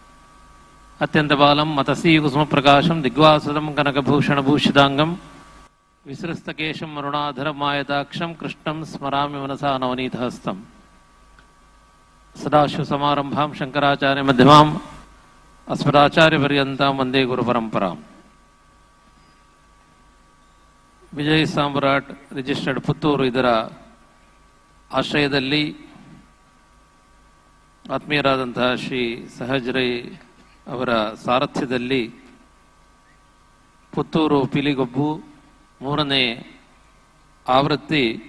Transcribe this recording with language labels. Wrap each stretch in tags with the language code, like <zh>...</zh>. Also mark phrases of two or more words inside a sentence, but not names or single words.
<sa>अत्यंत बालम मतसी कुसुम प्रकाशम दिग्वासुदम कनकभूषण भूषितांगम ವಿಸೃಸ್ತಕೇಶಂ ಅರುಣಾಧರಮಾಯತಾಕ್ಷಂ ಕೃಷ್ಣಂ ಸ್ಮರಾಮಿ ಮನಸಾ ನವನೀತಹಸ್ತಂ. ಸದಾಶಿವಸಮಾರಂಭಾಂ ಶಂಕರಾಚಾರ್ಯ ಮಧ್ಯಮಾಂ ಅಸ್ಮದಾಚಾರ್ಯ ಪರ್ಯಂತಾಂ ವಂದೇ ಗುರು ಪರಂಪರಾಂ.</sa> <kn>ವಿಜಯ್ ಸಾಮ್ರಾಟ್ ರಿಜಿಸ್ಟರ್ಡ್ ಪುತ್ತೂರು ಇದರ ಆಶ್ರಯದಲ್ಲಿ ಆತ್ಮೀಯರಾದಂತಹ ಶ್ರೀ ಸಹಜರೈ ಅವರ ಸಾರಥ್ಯದಲ್ಲಿ ಪುತ್ತೂರು ಪಿಲಿಗೊಬ್ಬು 3ನೇ ಆವೃತ್ತಿ</kn>